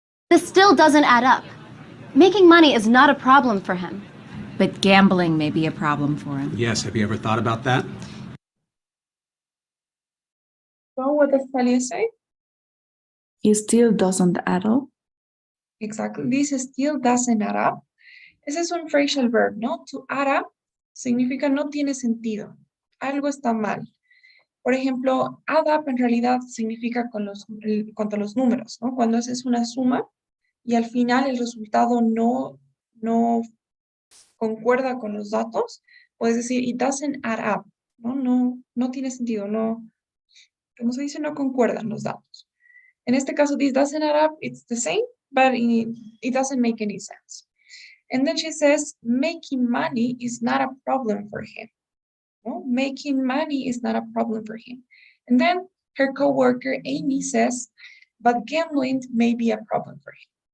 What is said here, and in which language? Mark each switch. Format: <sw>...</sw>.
<en>This still doesn't add up. Making money is not a problem for him. But gambling may be a problem for him. Yes, have you ever thought about that? So what does Talia say? He still doesn't add up. Exactly. This still doesn't add up.</en> <es>Ese es un phrasal verb, ¿no?</es> <en>To add up</en> <es>significa no tiene sentido. Algo está mal. Por ejemplo, add up en realidad significa contra los números, ¿no? Cuando haces una suma y al final el resultado no concuerda con los datos, puedes decir,</es> <en>it doesn't add up,</en> <es>¿no? No tiene sentido, no, como se dice, no concuerdan los datos. En este caso,</es> <en>this doesn't add up, it's the same, but it doesn't make any sense. And then she says, making money is not a problem for him. No? Making money is not a problem for him. And then her coworker, Amy, says, but gambling may be a problem for him.</en>